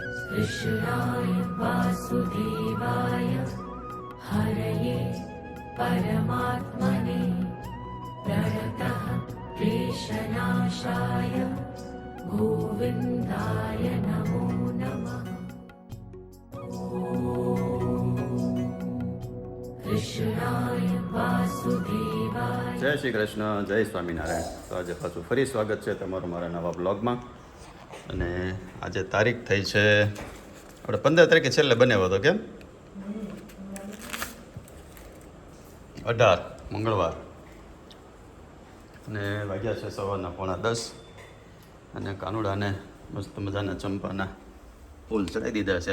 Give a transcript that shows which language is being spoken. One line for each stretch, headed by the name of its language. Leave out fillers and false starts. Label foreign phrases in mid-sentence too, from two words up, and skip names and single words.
Sanskrit: कृष्णाय वासुदेवाय हरये परमात्मने प्रणतः क्लेशनाशाय गोविन्दाय नमो नमः। कृष्णाय वासुदेवाय।
Gujarati: જય શ્રી કૃષ્ણ, જય સ્વામિનારાયણ। તો આજે પાછું ફરી સ્વાગત છે તમારું મારા નવા બ્લોગમાં। અને આજે તારીખ થઈ છે આપણે 15 તારીખે છેલ્લે બનાવ્યો હતો, કેમ 18 મંગળવાર, અને વાગ્યા છે સવારના 9:45 અને કાનુડાને મસ્ત મજાના ચંપાના ફૂલ ચડાવી દીધા છે।